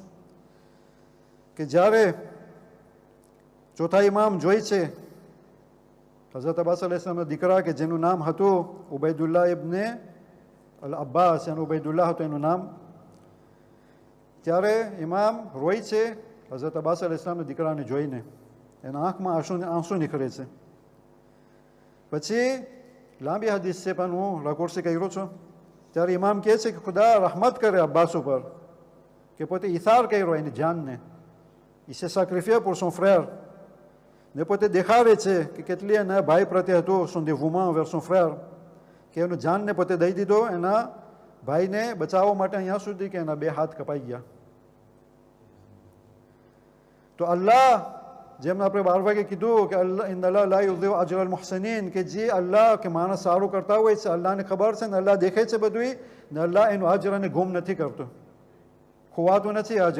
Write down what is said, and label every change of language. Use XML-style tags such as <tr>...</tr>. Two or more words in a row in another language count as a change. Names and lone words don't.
<gu>કે જ્યારે ચોથા ઇમામ જોઈ છે હઝરત અબ્બાસ</gu> <ar>عليه السلام</ar> <gu>દીકરા કે જેનું નામ હતું ઉબૈદુલ્લાહ ઇબ્ને અલ અબ્બાસ, એનું ઉબૈદુલ્લાહ હતું એનું નામ, ત્યારે ઇમામ રોય છે હઝરત અબ્બાસ</gu> <ar>عليه السلام</ar> <gu>દીકરાને જોઈને. એના આંખમાં આંસુ નીકળે છે. પછી લાંબી હદીસ છે પણ હું રકોર્ડથી કર્યો છું. ત્યારે ઇમામ કહે છે કે ખુદા રહમત કરે અબ્બાસ ઉપર કે પોતે ઇથાર કર્યો એની જાનને, ઇસે</gu> <fr>sacrifié pour son frère.</fr> <gu>ને પોતે દેખાડે છે કે કેટલી એના ભાઈ પ્રત્યે હતું</gu> <fr>son dévouement vers son frère,</fr> <gu>કે એનું જાનને પોતે દઈ દીધો એના ભાઈને બચાવવા માટે, અહીંયા સુધી કે એના 2 હાથ કપાઈ ગયા. તો અલ્લાહ જેમ આપણે 12 વાગે કીધું કે અલ્લાહ</gu> <ar>إن الله لا يضيع أجر المحسنين,</ar> <gu>કે જે અલ્લાહ કે માણસ સારું કરતા હોય છે અલ્લાહને ખબર છે ને અલ્લાહ દેખે છે બધું, ને અલ્લાહ એનું અજરને ગુમ નથી કરતો, ખોવાતું નથી અજર.</gu>